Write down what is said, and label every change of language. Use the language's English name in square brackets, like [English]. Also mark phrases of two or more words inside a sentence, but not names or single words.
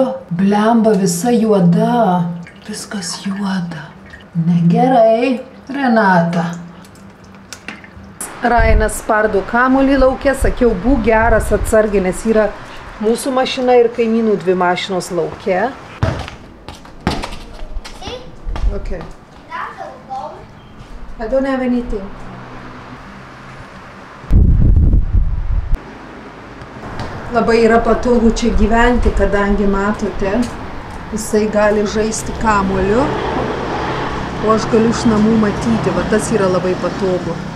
[Lithuanian] Blemba visa juoda. Viskas juoda. Negerai, Renata. Ryanas spardo kamuolį lauke, sakiau, būk geras, atsargiai, nes yra mūsų mašina ir kaimynų 2 mašinos lauke. [English] Okay. I don't have anything. [Lithuanian] Labai yra patogu čia gyventi, kadangi matote, jisai gali žaisti kamuoliu, o aš galiu iš namų matyti, va tas yra labai patogu.